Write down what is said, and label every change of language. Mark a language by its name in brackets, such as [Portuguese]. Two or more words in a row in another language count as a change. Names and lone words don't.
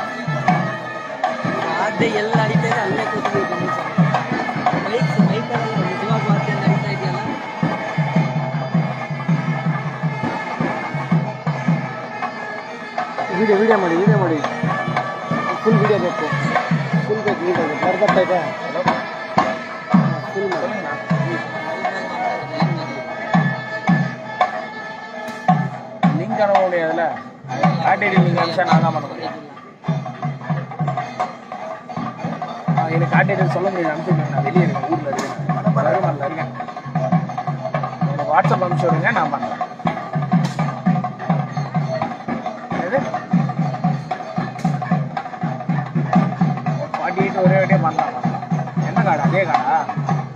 [Kannada] ವಾದ್ಯ ಎಲ್ಲ ನಡೀತಾ ಇದೆ ಅಲ್ಲೇ ಕೂತ್ಬೇಕು ಮೈಕಲ್ಲಿ ನಿಜವಾಗ ವಾದ್ಯ ನಡೀತಾ ಇದೆಯಲ್ಲ ವಿಡಿಯೋ ಮಾಡಿ ಫುಲ್ ವಿಡಿಯೋ ಬೇಕು ಫುಲ್ ಬೇಕು ವಿಡಿಯೋ ಬರ್ತಾ ಇದೆ ಫುಲ್ [Tamil] லிங்க் அனுப்ப முடியாதுல்ல ஆர்டிடி லிங்க் அனுப்பிச்சா நான் தான் பண்ண முடியும் எனக்கு ஆர்டிடி சொல்ல முடியும் அனுப்பிச்சுடுங்க நான் வெளியே இருக்கேன் ஊரில் இருக்கேன் வருமானில் இருக்கேன் எனக்கு வாட்ஸ்அப் அனுப்பிச்சு விடுங்க நான் பண்ணுறேன் எது 48 ஒரே வாட்டியே பண்ணலாம் என்ன கார்டு அதே கார்டா